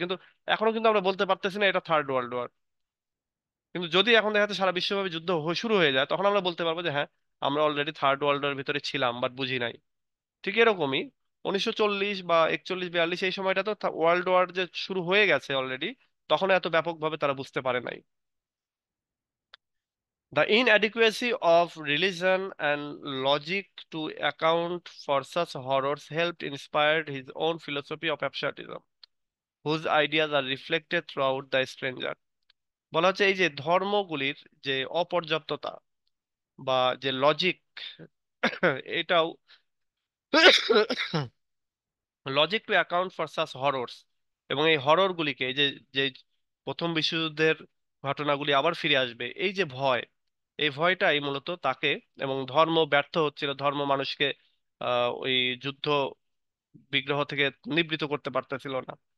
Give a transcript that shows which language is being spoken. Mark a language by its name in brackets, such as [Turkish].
[Bangla] কিন্তু এখনো কিন্তু আমরা বলতে পারতেছি না এটা থার্ড ওয়ার্ল্ড ওয়ার। কিন্তু যদি এখন দেখা যাচ্ছে সারা বিশ্বব্যাপী যুদ্ধ শুরু হয়ে যায়, তখন আমরা বলতে পারবো যে হ্যাঁ, আমরা অলরেডি থার্ড ওয়ার্ল্ড ওয়ার ভিতরে ছিলাম বাট বুঝি নাই। ঠিক এরকমই 1940 বা 41 42 এই সময়টা তো ওয়ার্ল্ড ওয়ার যে শুরু হয়ে গেছে অলরেডি, তখন এত ব্যাপকভাবে তারা বুঝতে পারে নাই। [English] The inadequacy of religion and logic to account for such horrors helped inspire his own philosophy of absurdism, whose ideas are reflected throughout The Stranger. [Bangla] বলা হচ্ছে এই যে ধর্মগুলির যে অপর্যাপ্ততা বা যে লজিক, এটাও [English] logic to account for such horrors, [Bangla] এবং এই হরর গুলিকে, এই যে যে প্রথম বিশ্বযুদ্ধের ঘটনাগুলি আবার ফিরে আসবে, এই যে ভয়, এই ভয়টাই মূলত তাকে, এবং ধর্ম ব্যর্থ হচ্ছিল, ধর্ম মানুষকে ওই যুদ্ধ বিগ্রহ থেকে নিবৃত করতে পারতেছিল না।